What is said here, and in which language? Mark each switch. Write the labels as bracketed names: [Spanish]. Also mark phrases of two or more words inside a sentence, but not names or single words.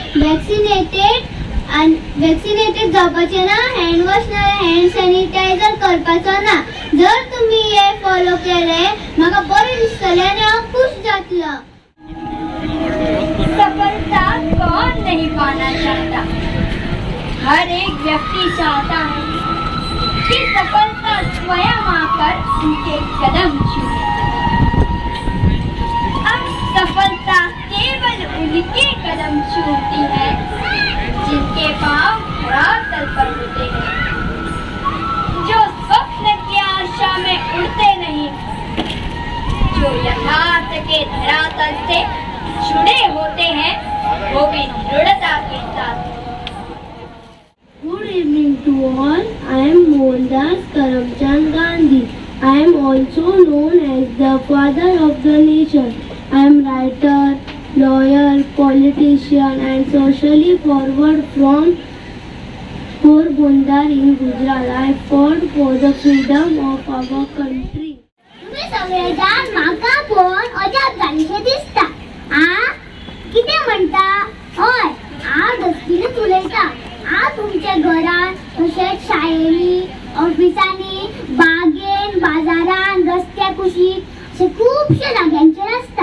[Konkani] वॅक्सिनेटेड जावपाचे ना, [English] hand wash [Konkani] ना [English] hand sanitizer [Konkani] करपाचो ना. जर तुम्ही हे फॉलो केले म्हाका बरें दिसतलें आणि हांव खुश जातलो. [Hindi] सफलता कौन नहीं पाना चाहता, हर एक व्यक्ति चाहता है कि सफलता स्वयं आकर उनके कदम छूए. अब सफलता केवल उनके कदम छूती है जिनके पांव धरातल पर होते हैं, जो स्वप्न की आशा में उड़ते नहीं, जो यथार्थ के धरातल से जुड़े होते हैं, वो भी दृढ़ता के साथ. [English] Good evening to all. I am Mohandas Karamchand Gandhi. I am also known as the father of the nation. I am writer, lawyer, politician and socially forward from Porbandar in Gujarat. I fought for the freedom of our country. [Konkani] तुम्ही सगळे जाण म्हाका पण अजाप जालीशे दिसता. कितें म्हणटा? हय, हांव डस्टबिनूच उलयता. तुमच्या घरान, तशेंच शाळेनी, ऑफिसांनी, बागेन, बाजारान, रस्त्या कुशीक अशे खुबशे जाग्यांचेर आसता.